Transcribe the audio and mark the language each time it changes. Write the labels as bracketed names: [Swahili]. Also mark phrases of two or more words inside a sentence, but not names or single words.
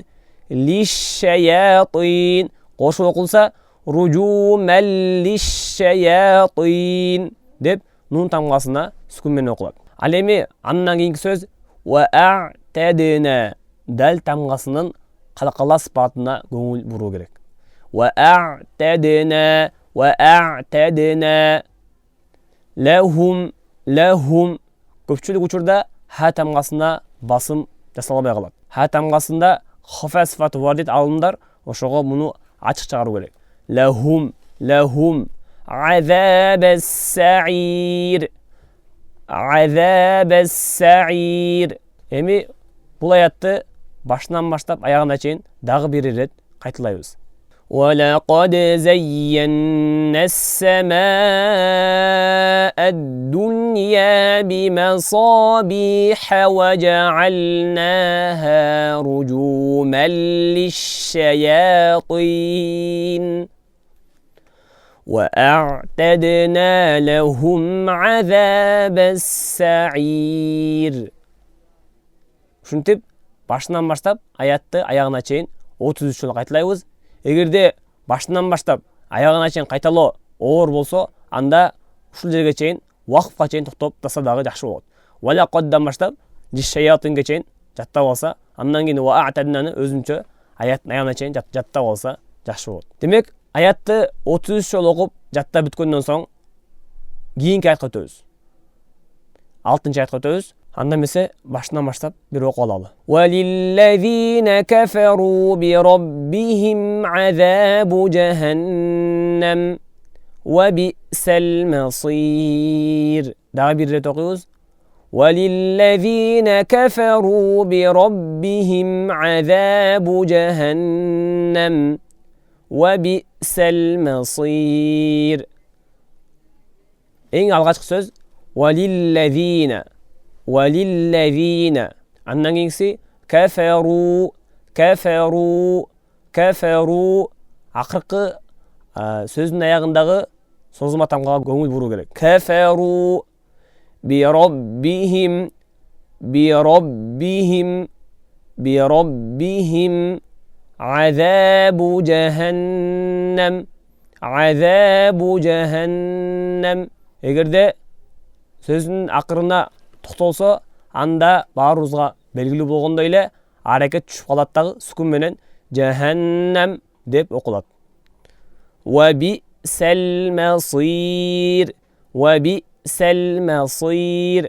[Kyrgyz] Лиш-шаятин кошуп окулса [Arabic] رجومًا للشياطين [Kyrgyz] деп нун тамгасына сүкүн менен окулат. Ал эми андан кейинки сөз ва-а'тадна дал тамгасынын калкала сыпатына көңүл буруу керек. [Arabic] وأعتدنا لهم [Kyrgyz] көпчүлүк учурда ха тамгасына басым жасалбай калат. Ха тамгасында хафа сифаты бар дейт алымдар, ошого муну ачык чыгаруу керек. [Arabic] لهم عذاب السعير. عذاب السعير. [Kyrgyz] Эми бул аятты башынан баштап аягына чейин дагы бир ирет кайталайбыз. [Arabic] وَلَقَدْ زَيَّنَّا السَّمَاءَ الدُّنْيَا بِمَصَابِيحَ وَجَعَلْنَاهَا رُجُومًا لِلشَّيَاطِينِ وَأَعْتَدْنَا لَهُمْ عَذَابَ السَّعِيرِ. [Kyrgyz] Ушинтип башынан баштап аятты аягына чейин 33 жолу кайталайбыз. Эгерде башынан баштап аягына чейин кайталоо оор болсо, анда ушул жерге чейин вакыфка чейин токтоп тастаса дагы жакшы болот. Валакаддан баштап лиш-шаятинге чейин жаттап алса, андан кийин ва-а'таднаны өзүнчө аяттын аягына чейин жаттап алса жакшы болот. Демек, аятты 33 жолу окуп жаттап бүткөндөн соң кийинки аятка өтөбүз. 6-чы аятка өтөбүз. Анда месе башынан баштап бир окуп алалы. [Arabic] وَلِلَّذِينَ كَفَرُوا بِرَبِّهِمْ عَذَابُ جَهَنَّمَ وَبِئْسَ الْمَصِيرِ. [Kyrgyz] Дагы бир рет окуйбуз. [Arabic] وَلِلَّذِينَ كَفَرُوا بِرَبِّهِمْ عَذَابُ جَهَنَّمَ وَبِئْسَ الْمَصِيرِ. [Kyrgyz] Эң алгачкы сөз وَلِلَّذِينَ. Андан кийинкиси кафару. Акыркы сөздүн аягындагы созулма тамгага көңүл буруу керек. [Arabic] Кафару بربهم بربهم بربهم عذاب جهنم عذاب جهنم. [Kyrgyz] Эгерде [Kazakh] сөздің ақырына тоқталса, [Kyrgyz] анда баарыбызга белгилүү болгондой эле аракет түшүп калат дагы сүкүн менен жаханнам деп окулат. [Arabic] وبئس المصير وبئس المصير.